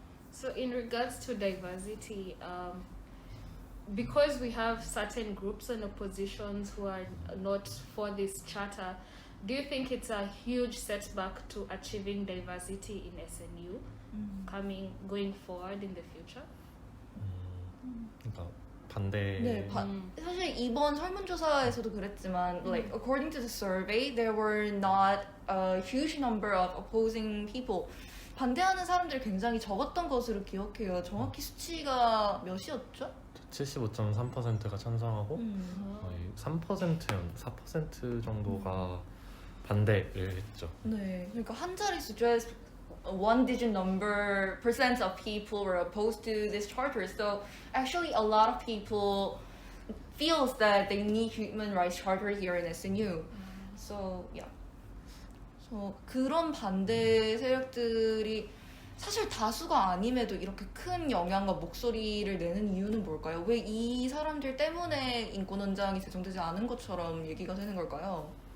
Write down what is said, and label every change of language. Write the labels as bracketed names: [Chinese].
[English] So in regards to diversity, because we have certain groups and oppositions who are not for this charter, do you think it's a huge setback to achieving diversity in SNU going forward in the future? [Korean] 그러니까 반대. 네, 사실 이번 설문조사에서도 그랬지만, [English] like according to the survey, there were not a huge number of opposing people. [Korean] 반대하는 사람들이 굉장히 적었던 것으로 기억해요. 정확히 수치가 몇이었죠? 75.3%가 찬성하고 거의 4% 정도가 반대를 했죠. 네, 그러니까 한 자릿수, [English] just one digit number percent of people were opposed to this charter. So actually a lot of people feels that they need human rights charter here in SNU. So yeah. [Korean] So 그런 반대 세력들이 사실 다수가 아님에도 이렇게 큰 영향과 목소리를 내는 이유는 뭘까요? 왜 이 사람들 때문에 인권헌장이 제정되지 않은 것처럼 얘기가 되는 걸까요?